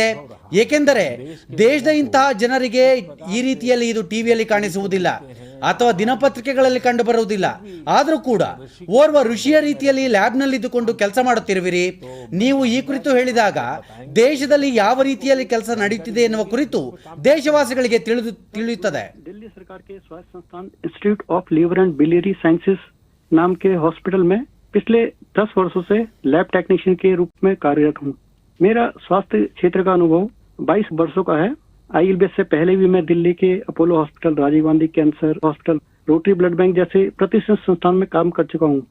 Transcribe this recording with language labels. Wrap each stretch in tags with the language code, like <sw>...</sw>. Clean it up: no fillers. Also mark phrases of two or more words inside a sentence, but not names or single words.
<kn>ಏಕೆಂದರೆ ದೇಶದ ಇಂತಹ ಜನರಿಗೆ ಈ ರೀತಿಯಲ್ಲಿ ಇದು ಟಿವಿಯಲ್ಲಿ ಕಾಣಿಸುವುದಿಲ್ಲ ಅಥವಾ ದಿನಪತ್ರಿಕೆಗಳಲ್ಲಿ ಕಂಡು ಬರುವುದಿಲ್ಲ. ಆದರೂ ಕೂಡ ಓರ್ವ ಋಷಿಯ ರೀತಿಯಲ್ಲಿ ಲ್ಯಾಬ್ನಲ್ಲಿದ್ದುಕೊಂಡು ಕೆಲಸ ಮಾಡುತ್ತಿರುವಿರಿ. ನೀವು ಈ ಕುರಿತು ಹೇಳಿದಾಗ ದೇಶದಲ್ಲಿ ಯಾವ ರೀತಿಯಲ್ಲಿ ಕೆಲಸ ನಡೆಯುತ್ತಿದೆ ಎನ್ನುವ ಕುರಿತು ದೇಶವಾಸಿಗಳಿಗೆ ತಿಳಿಯುತ್ತದೆ.</kn> <hi>दिल्ली सरकार के स्वास्थ्य संस्थान इंस्टीट्यूट ऑफ लिवर एंड बिलियरी साइंसेस नाम के हॉस्पिटल में पिछले 10 वर्षों से</hi> <en>lab technician</en> <hi>के रूप में कार्यरत हूँ. मेरा स्वास्थ्य क्षेत्र का अनुभव 22 वर्षों का है. IELBS से पहले भी मैं दिल्ली के अपोलो हॉस्पिटल, राजीव गांधी कैंसर हॉस्पिटल, रोटरी ब्लड बैंक जैसे प्रतिष्ठित संस्थान में काम कर चुका हूँ.</hi>